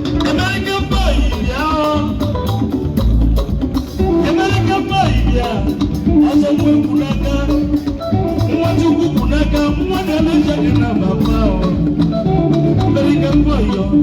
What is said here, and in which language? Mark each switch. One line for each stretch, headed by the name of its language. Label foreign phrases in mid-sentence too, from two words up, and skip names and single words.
English: American boy, yeah. American boy, yeah.
Igbo: Ọsọ nwa ekwu n'aka, nwa Chukwu kwu n'aka, nwa na-eme njem dị na mama o.
English: American boy, yo.